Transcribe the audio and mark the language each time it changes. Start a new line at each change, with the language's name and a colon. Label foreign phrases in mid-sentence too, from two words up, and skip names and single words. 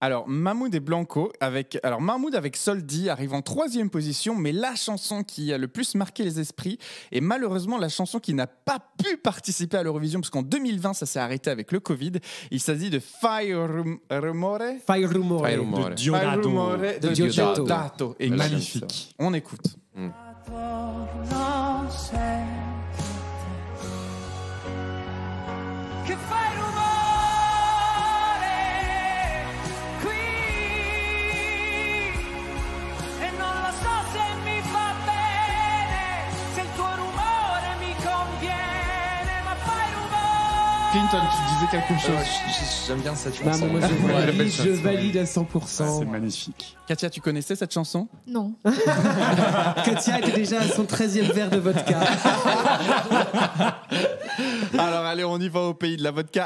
French: Alors, Mahmoud et Blanco, Mahmoud avec Soldi arrive en 3e position, mais la chanson qui a le plus marqué les esprits est malheureusement la chanson qui n'a pas pu participer à l'Eurovision, parce qu'en 2020, ça s'est arrêté avec le Covid. Il s'agit de Fire Rumore De Diodato. de Diodato. Diodato. Et Magnifique. on écoute.
Italian: Non sei che fai rumore qui e non lo so se mi fa bene, se il tuo rumore mi conviene, ma fai rumore.
French: Clinton, tu disais quelque chose. J'aime bien cette Bah, chanson. moi, je valide à 100%. C'est magnifique. Katia, tu connaissais cette chanson? Non. Katia était déjà à son 13e verre de vodka. Alors allez, on y va au pays de la vodka.